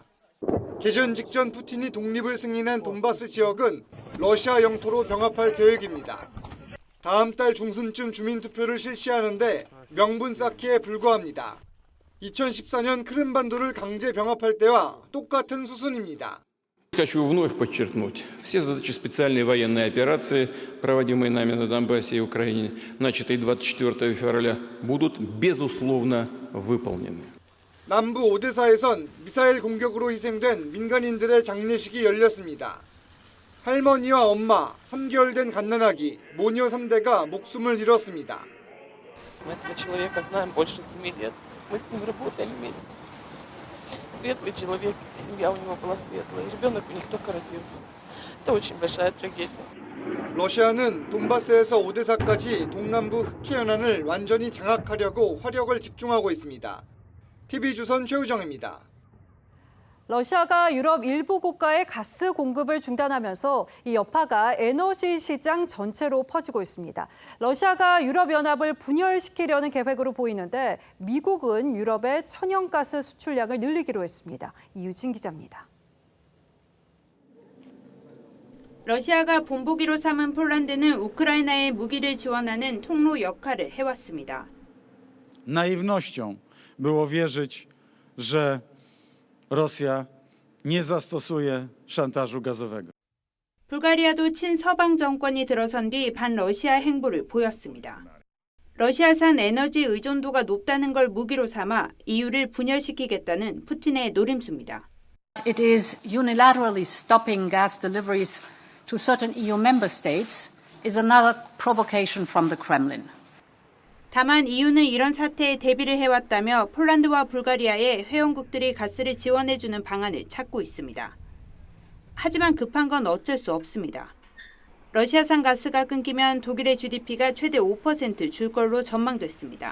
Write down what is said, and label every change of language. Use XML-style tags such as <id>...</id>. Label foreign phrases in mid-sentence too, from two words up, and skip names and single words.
<ko>개전 직전 푸틴이 독립을 승인한 돈바스 지역은 러시아 영토로 병합할 계획입니다. 다음 달 중순쯤 주민투표를 실시하는데 명분 쌓기에 불과합니다. 2014년 크림반도를 강제 병합할 때와 똑같은 수순입니다.</ko> <ru>Хочу вновь подчеркнуть, все задачи специальной военной операции, проводимые нами на Донбассе и Украине, начатые 24 февраля, будут безусловно выполнены.</ru> <ko>남부 오데사에선 미사일 공격으로 희생된 민간인들의 장례식이 열렸습니다. 할머니와 엄마, 3개월 된 갓난아기, 모녀 3대가 목숨을 잃었습니다.</ko> <ru>Мы этого человека знаем больше 7 лет. Мы с ним работали вместе. Светлый человек, семья у него была светлая, и ребенок у них только родился. Это очень большая трагедия.</ru> <ko>러시아는 돈바스에서 오데사까지 동남부 흑해 연안을 완전히 장악하려고 화력을 집중하고 있습니다. TV조선 최우정입니다. 러시아가 유럽 일부 국가의 가스 공급을 중단하면서 이 여파가 에너지 시장 전체로 퍼지고 있습니다. 러시아가 유럽연합을 분열시키려는 계획으로 보이는데 미국은 유럽의 천연가스 수출량을 늘리기로 했습니다. 이유진 기자입니다. 러시아가 본보기로 삼은 폴란드는 우크라이나에 무기를 지원하는 통로 역할을 해왔습니다.</ko> <pl>Naiwnością było wierzyć, że Rosja nie zastosuje szantażu gazowego.</pl> <ko>불가리아도 친서방 정권이 들어선 뒤 반러시아 행보를 보였습니다. 러시아산 에너지 의존도가 높다는 걸 무기로 삼아 EU를 분열시키겠다는 푸틴의 노림수입니다.</ko> <en>It is unilaterally stopping gas deliveries to certain EU member states is another provocation from the Kremlin.</en> <ko>다만 EU는 이런 사태에 대비를 해왔다며 폴란드와 불가리아에 회원국들이 가스를 지원해주는 방안을 찾고 있습니다. 하지만 급한 건 어쩔 수 없습니다. 러시아산 가스가 끊기면 독일의 GDP가 최대 5% 줄 걸로 전망됐습니다.</ko>